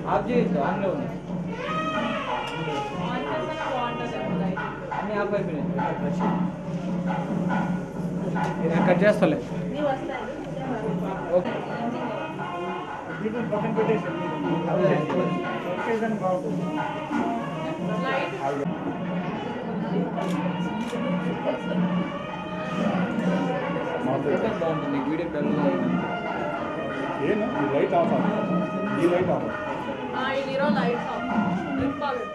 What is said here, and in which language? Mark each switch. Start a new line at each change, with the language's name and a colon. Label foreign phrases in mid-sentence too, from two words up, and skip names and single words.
Telugu: చేయొద్దు ఆన్లో ఉంది అన్నీ ఆఫ్ అయిపోయినాయి నేను కట్ చేస్తాలే ఓకే దీపం పక్కన పెట్టేసి బాగుంటుంది బాగుంటుంది
English: video dull
Kannada: ಏನು ಈ
English: light off
Kannada: ಈ
English: light off
Kannada: ಇಲ್ಲಿರೋ
English: light trip
Kannada: ಆಗುತ್ತೆ